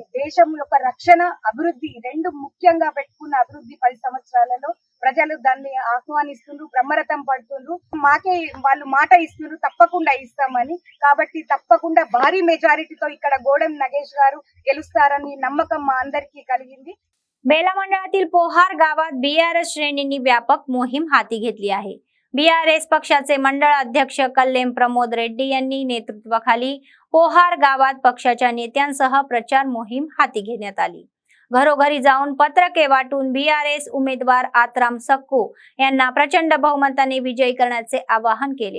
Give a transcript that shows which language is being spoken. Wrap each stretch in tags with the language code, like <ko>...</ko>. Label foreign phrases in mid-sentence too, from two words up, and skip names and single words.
<te>దేశం యొక్క రక్షణ, అభివృద్ధి రెండు ముఖ్యంగా పెట్టుకున్న అభివృద్ధి 10 సంవత్సరాలలో ప్రజలు దాన్ని ఆహ్వానిస్తున్నారు, బ్రహ్మరథం పడుతున్నారు. మాకే వాళ్ళు మాట ఇస్తున్నారు, తప్పకుండా ఇస్తామని. కాబట్టి తప్పకుండా భారీ మెజారిటీతో ఇక్కడ గోడెం నగేష్ గారు గెలుస్తారని నమ్మకం మా అందరికీ కలిగింది.</te> <mr>बेला मंडळातील पोहार गावात बीआरएस श्रेणींनी व्यापक मोहीम हाती घेतली आहे. बीआरएस पक्षाचे मंडळ अध्यक्ष कल्लेम प्रमोद रेड्डी यांनी नेतृत्वाखाली पोहार गावात पक्षाच्या नेत्यांसह प्रचार मोहीम हाती घेण्यात आली. घरोघरी जाऊन पत्रके वाटून बीआरएस उमेदवार आत्राम सक्कू यांना प्रचंड बहुमताने विजयी करण्याचे आवाहन केले.</mr>